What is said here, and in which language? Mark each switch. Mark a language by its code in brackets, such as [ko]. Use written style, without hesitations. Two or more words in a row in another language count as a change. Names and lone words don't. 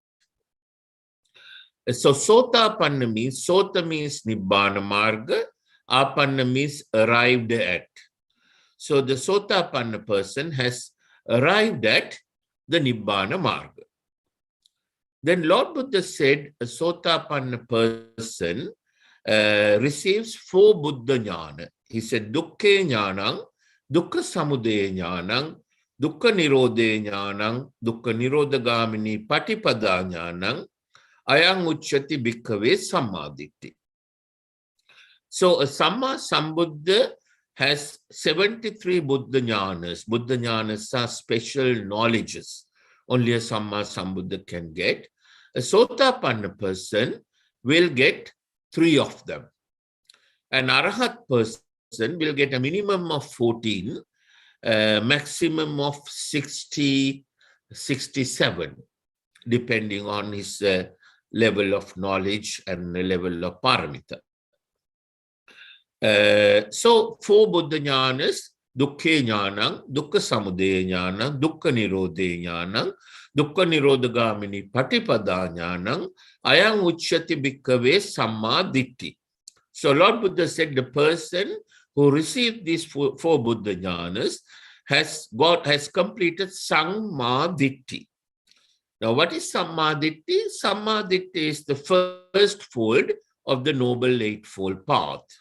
[en] So Sotapanna means, Sota means [pi] Nibbana Marga, [en] Apanna means arrived at. So the Sotapanna person has arrived at the [pi] Nibbana Marga. [en] Then Lord Buddha said a Sotapanna person receives 4 [pi] Buddha Jnana. [en] He said, [pi] Dukkha Jnanam, Dukkha Samudaya Jnanam, Dukkha Nirodha Jnanam, Dukkha Nirodhagamini Patipada Jnanam, Ayang Uchati Bhikkhave Sammaditthi. [en] So a [pi] Samma Sambuddha [en] has 73 [pi] Buddha Jnanas. Buddha Jnanas [en] are special knowledges only a [pi] Samma Sambuddha [en] can get. A Sotapanna person will get 3 of them. An Arahat person will get a minimum of 14, maximum of 60, 67, depending on his level of knowledge and the level of paramita. [pi] So 4 Buddha Jnanas, Dukkha Jnanam, Dukkha Samudaya Jnanam, Dukkha Nirodha Jnanam, Dukkha Nirodhagamini Patipada Jnanam, Ayang Uchyati Bhikkhave Sammaditthi. [en] So Lord Buddha said the person who received these 4 [pi] Buddha Jnanas [en] has completed Sammaditthi. Now, what is Sammaditthi? Sammaditthi is the first fold of the Noble Eightfold Path.